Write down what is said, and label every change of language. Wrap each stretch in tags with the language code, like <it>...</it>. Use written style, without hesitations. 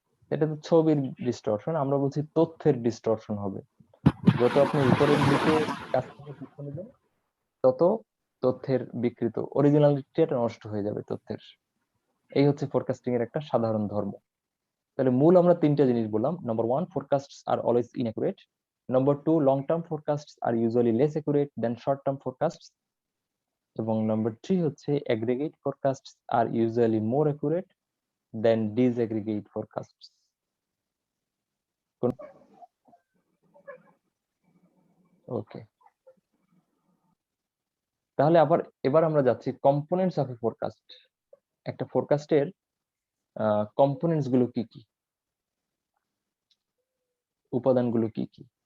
<bn>এটা তো ছবির ডিস্টরশন, আমরা বলছি তথ্যের ডিস্টরশন হবে। যত আপনি উপরের দিকে কাছ থেকে তথ্য নেবেন, তত তথ্যের বিকৃত, অরিজিনালিটিটা নষ্ট হয়ে যাবে তথ্যের। এই হচ্ছে ফোরকাস্টিং এর একটা সাধারণ ধর্ম। তাহলে মূল আমরা 3টা জিনিস বললাম।</bn> <en>Number 1, forecasts are always inaccurate. Number 2, long term forecasts are usually less accurate than short term forecasts.</en> <bn>এবং নাম্বার 3 হচ্ছে</bn> <en>aggregate forecasts are usually more accurate than disaggregate forecasts.</en> <bn>ওকে, তাহলে এবার আমরা যাচ্ছি</bn> <en>Components of a forecast.</en> <bn>একটা ফোরকাস্টের components গুলো কি কি, উপাদানগুলো কি কি।</bn>